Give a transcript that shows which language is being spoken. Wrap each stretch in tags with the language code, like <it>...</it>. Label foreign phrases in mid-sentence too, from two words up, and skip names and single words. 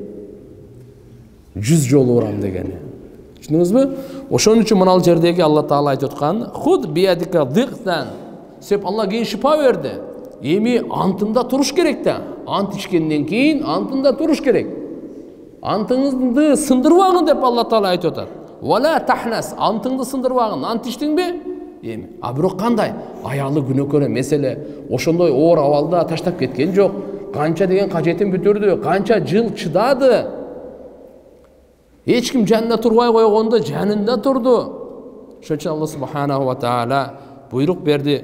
<ky>100 жолу урам деген. Түшүндүңүзбү? Ошон үчүн мына жердеги Алла Таала айтып аткан,</ky> <ar>"خذ بيدك ضغثا."</ar> <ky>Сеп Алла кийин шифа берди. Эми антында туруш керек да. Ант ичкенден кийин антында туруш керек. Антыңызды сындырбагын деп Алла Таала айтып атат.</ky> <ar>"ولا تحنث."</ar> <ky>Антыңды сындырбагын. Ант ичтиңби? Эми. А бирок кандай? Аялы күнөкөр меселе. Ошондой оор абалда таштап кеткен жок. Канча деген кажетин бүтүрдү, канча жыл чыдады. Эч ким жанында турбай койгондо жанында турду. Ошон үчүн Алла</ky> <ar>سبحانه وتعالى</ar> <ky>буйрук берди.</ky>